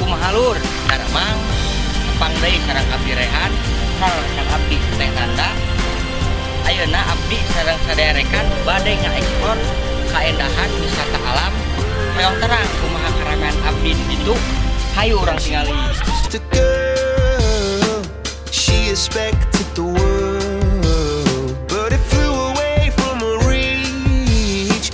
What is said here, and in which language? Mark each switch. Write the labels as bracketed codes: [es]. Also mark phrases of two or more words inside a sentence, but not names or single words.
[su] Alur Saremang Nepang deui sareng abdi Rehan sareng abdi Teh Nanda. Ayeuna abdi sareng saderekan bade ngaekspor kaendahan wisata alam meong terang kumaha karangan abdi di ditu. Hayu urang tingali. [en] She expected the world, but it flew away from her reach.